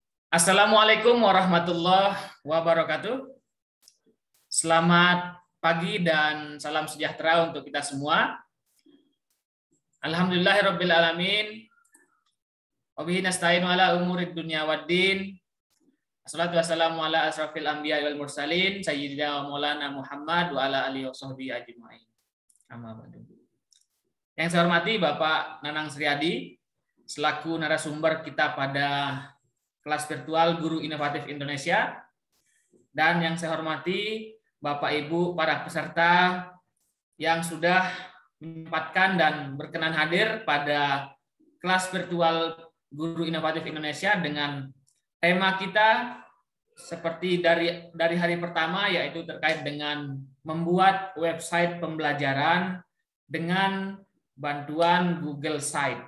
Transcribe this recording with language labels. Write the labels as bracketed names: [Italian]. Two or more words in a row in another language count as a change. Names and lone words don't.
[Arabic] السلام عليكم ورحمة الله وبركاته. [Indonesian] Selamat pagi dan salam sejahtera untuk kita semua. [Arabic] الحمد لله رب العالمين. وبه نستعين على أمور الدنيا والدين. الصلاة والسلام على أشرف الأنبياء والمرسلين سيدنا ومولانا محمد وعلى آله وصحبه أجمعين. أما بعد. [Indonesian] Yang saya hormati Bapak Nanang Sriadi selaku narasumber kita pada kelas virtual Guru Inovatif Indonesia, dan yang saya hormati Bapak Ibu para peserta yang sudah menyempatkan dan berkenan hadir pada kelas virtual Guru Inovatif Indonesia dengan tema kita seperti dari hari pertama, yaitu terkait dengan membuat website pembelajaran dengan bantuan Google Site.